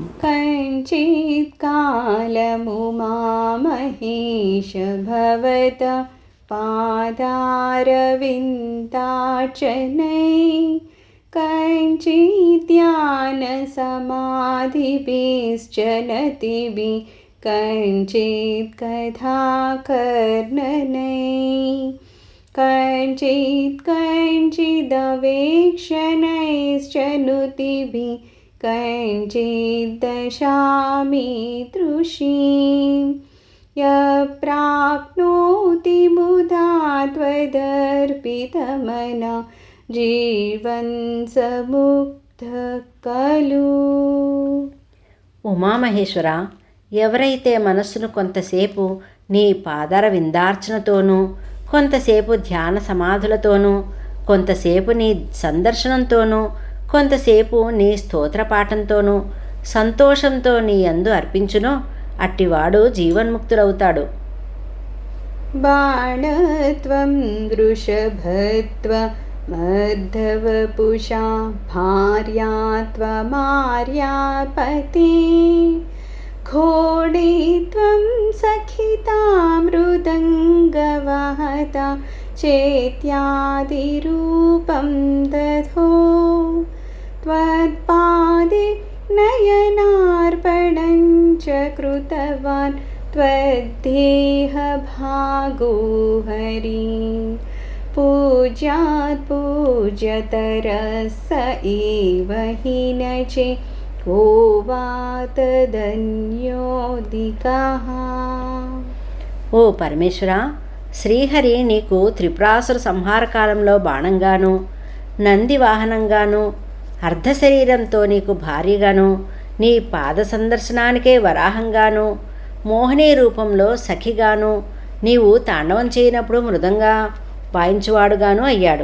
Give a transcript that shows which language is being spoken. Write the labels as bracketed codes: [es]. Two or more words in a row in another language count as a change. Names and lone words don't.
[sa] కంచిత్ కాలము మహేష భవత పాదారవిందార్చనై కంచిత్ ధ్యాన సమాధిభిశ్చనతిభి కంచిత్ కథాకర్ణనై कंचित् कंचिदवेक्षणैश्चनुतिभिः कंचित् दशामि तृषीं यप्राप्नोति मुदा त्वदर्पितमना जीवन् समुक्तः खलु. [te] ఉమామహేశ్వర, ఎవరైతే మనస్సును కొంతసేపు నీ పాదార విందార్చనతోనూ, కొంతసేపు ధ్యాన సమాధులతోనూ, కొంతసేపు నీ సందర్శనంతోనూ, కొంతసేపు నీ స్తోత్రపాఠంతోనూ సంతోషంతో నీ యందు అర్పించునో అట్టివాడు జీవన్ముక్తుడవుతాడు. [sa] బాణత్వం వృషభత్వ మర్ధవపుషా భార్యాత్వమార్యాపతే घोडित्वं सखितामृदङ्गवहता चेत्यादिरूपं दधो त्वत्पादे नयनार्पणं च कृतवान् त्वद्देहभागो हरिं पूज्यात् पूज्यतरः स एव हि न चेत् [te] ఓ పరమేశ్వర, శ్రీహరి నీకు త్రిపురాసుర సంహార కాలంలో బాణంగాను, నంది వాహనంగాను, అర్ధశరీరంతో నీకు భార్యగాను, నీ పాద సందర్శనానికే వరాహంగాను, మోహిని రూపంలో సఖిగాను, నీవు తాండవం చేయనప్పుడు మృదంగా వాయించువాడుగాను అయ్యాడు.